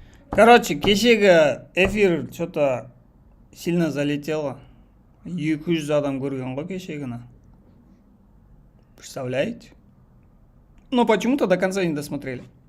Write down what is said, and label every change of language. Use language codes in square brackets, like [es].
[ru] Короче, [kk] кешегі эфир [ru] что-то сильно залетело. [kk] 200 адам көрген ғой кешегіні. [ru] Представляете? Но почему-то до конца не досмотрели.